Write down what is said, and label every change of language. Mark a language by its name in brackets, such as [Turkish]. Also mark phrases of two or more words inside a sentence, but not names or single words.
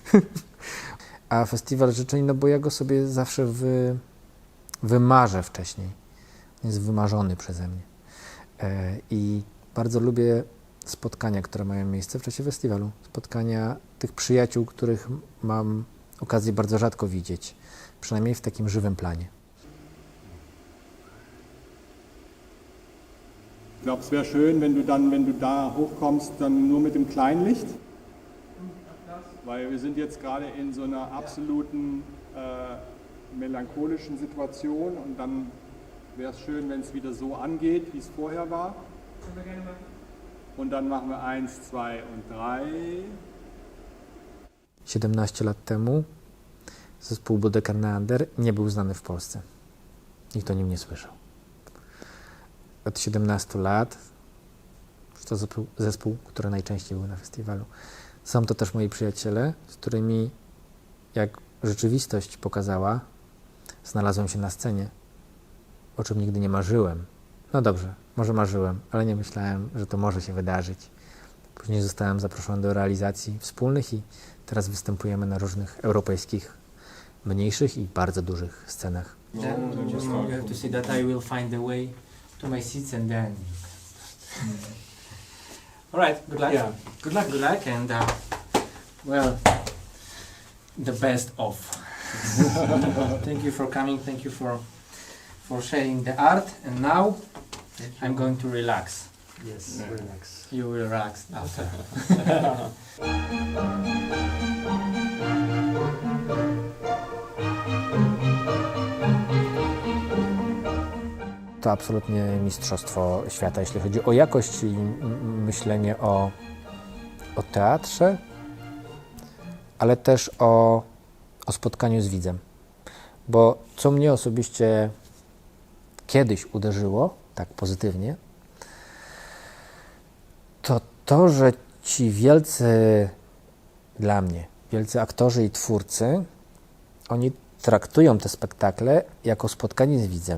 [Polish] A festiwal życzeń, no bo ja go sobie zawsze wymarzę wcześniej. Jest wymarzony przeze mnie. I bardzo lubię spotkania, które mają miejsce w czasie festiwalu. Spotkania tych przyjaciół, których mam okazję bardzo rzadko widzieć. Przynajmniej w takim żywym planie. [German] Ich glaube, es wäre schön, wenn du da hochkommst, dann nur mit dem Kleinlicht. Weil wir sind jetzt gerade in so einer absoluten melancholischen Situation und dann wäre es schön, wenn es wieder so angeht, wie es vorher war. Und dann machen wir 1, 2 und 3. [Polish] 17 lat temu zespół Bodecker Neander nie był znany w Polsce. Nikt o nim nie słyszał. Od 17 lat to zespół, który najczęściej był na festiwalu. Są to też moi przyjaciele, z którymi, jak rzeczywistość pokazała, znalazłem się na scenie, o czym nigdy nie marzyłem. No dobrze, może marzyłem, ale nie myślałem, że to może się wydarzyć. Później zostałem zaproszony do realizacji wspólnych i teraz występujemy na różnych europejskich, mniejszych i bardzo dużych scenach. [English] You have to say that I will find the way to my seats and then. All right. Good luck. Yeah. Good luck. Good luck, and well, the best of. Thank you for coming. Thank you for sharing the art. And now I'm going to relax. Yes, relax. You will relax after. [Polish] To absolutnie mistrzostwo świata, jeśli chodzi o jakość i myślenie o teatrze, ale też o spotkaniu z widzem. Bo co mnie osobiście kiedyś uderzyło, tak pozytywnie, to, że ci dla mnie, wielcy aktorzy i twórcy, oni traktują te spektakle jako spotkanie z widzem.